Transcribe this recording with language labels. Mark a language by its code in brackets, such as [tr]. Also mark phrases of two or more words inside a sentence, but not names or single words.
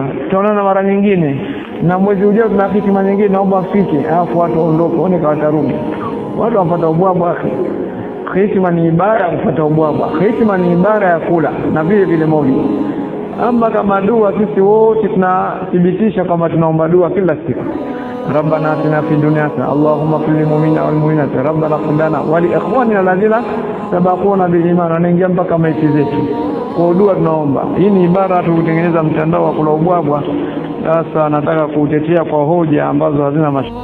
[sw] Tutaonana mara nyingine na mwezi ujao tuna hitima nyingine, naomba afike. Alafu watu waondoke, waone kama watarudi. Watu wapata ubwabwa. Hitima ni ibara ya kupata ubwabwa. Hitima ni ibara ya kula na vile vile maulidi. Ama kama dua, sisi wote tunathibitisha kama tunaomba dua kila siku. [ar] ربنا آتنا في الدنيا حسنة اللهم اغفر للمؤمنين والمؤمنات ربنا اغفر لنا ولإخواننا الذين سبقونا بالإيمان. [sw] Anaingia mpaka maiti zetu kwa dua tunaomba. Hii ni ibara tu kutengeneza mtandao wa kula ubwabwa. Sasa nataka kuutetea kwa hoja ambazo hazina